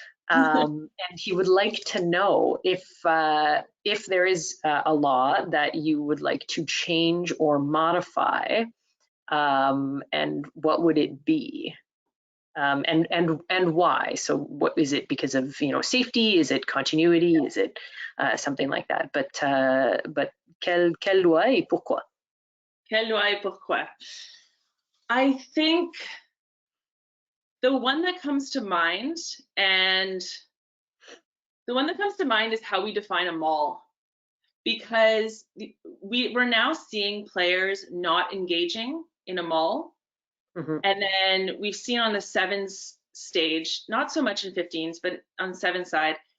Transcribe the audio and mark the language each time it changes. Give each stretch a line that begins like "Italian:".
English: And he would like to know if there is a law that you would like to change or modify, and what would it be, and why? So, what is it? Because of safety? Is it continuity? Is it something like that? But
French: quelle loi et pourquoi? Quelle loi et pourquoi?
English: I think the one that comes to mind, is how we define a maul, because we're now seeing players not engaging in a maul, and then we've seen on the sevens stage, not so much in 15s, but on seven side,